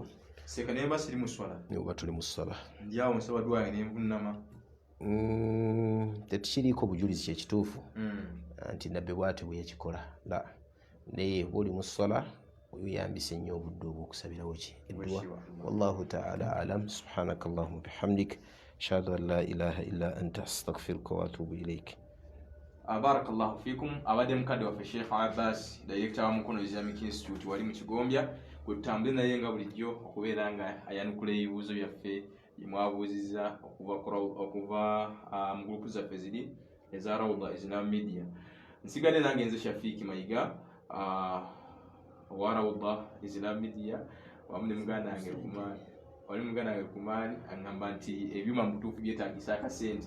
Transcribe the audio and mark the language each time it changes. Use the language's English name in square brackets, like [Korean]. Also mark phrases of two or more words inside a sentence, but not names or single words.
[Ganda] seka naye basi tuli mu swala oba tuli mu ssala njawo nsaba dua yange nenvunama tetukiriiko bujulizi kyekituufu nti nabbe bw'ati bwe yakikola la naye bw'oli mu ssala weyambise nnyo obudde obw'okusabirawo ki edduwa [Arabic] والله تعالى أعلم سبحانك اللهم وبحمدك أشهد أن لا إله إلا أنت أستغفرك وأتوب إليك. بارك الله فيكم. [Ganda] Abadde mukadde waffe Sheikh Abbas, director wa Mukono Islamic Institute wali mu Kigombya, kutambule naye nga bulijjo okubeera nga ayanukula ebibuuzo byaffe byemwabuuzizza okuva mu gurupu zaffe ziri eza Rawda Islam Media. Nsigadde nange nze Shafiiki Mayiga wa Rawda Islam Media wamu ne muganda wange Lukumani aŋŋamba nti ebyuma mu butuufu byetaagisa akasente.